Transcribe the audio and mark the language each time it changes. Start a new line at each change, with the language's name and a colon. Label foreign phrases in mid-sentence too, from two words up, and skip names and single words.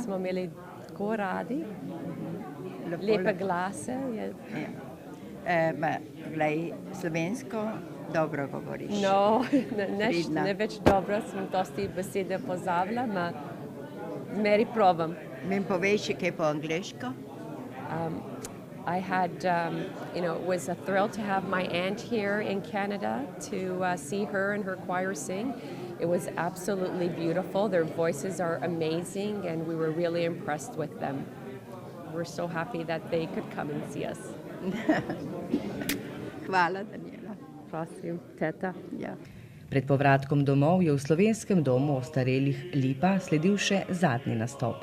Slovenian: Smo imeli tako radi, lepe glase. Glej, slovensko dobro govoriš. No, ne več dobro, sem dosti besede pozabila, ma zmeri probam. Mi povej še kaj po angleško?
English: I had, it was a thrill to have my aunt here in Canada to see her and her choir sing. It was absolutely beautiful. Their voices are amazing and we were really impressed with them. We're so happy that they could come and see us.
Slovenian: Hvala, Daniela. Prosim, teta. Ja. Pred povratkom domov je v slovenskem domu ostarelih Lipa sledil še zadnji nastop.